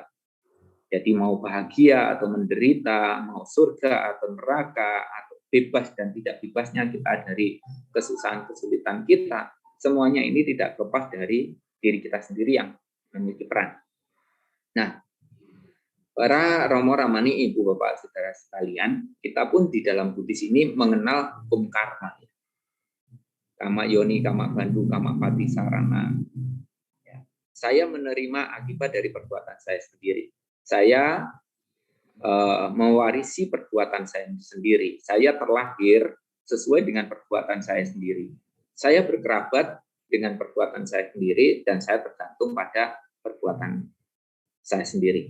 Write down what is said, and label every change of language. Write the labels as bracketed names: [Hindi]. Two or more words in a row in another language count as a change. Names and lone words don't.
[Indonesian] Jadi mau bahagia atau menderita, mau surga atau neraka, atau bebas dan tidak bebasnya kita dari kesusahan, kesulitan kita, semuanya ini tidak lepas dari diri kita sendiri yang memiliki peran. Nah, para Romo Ramani, Ibu Bapak Saudara sekalian, kita pun di dalam Buddhis ini mengenal hukum karma. [Pali] Kama yoni, kama bandhu, kama pati sarana. [Indonesian] Ya. Saya menerima akibat dari perbuatan saya sendiri. Saya mewarisi perbuatan saya sendiri. Saya terlahir sesuai dengan perbuatan saya sendiri. Saya berkerabat dengan perbuatan saya sendiri dan saya tergantung pada perbuatan saya sendiri.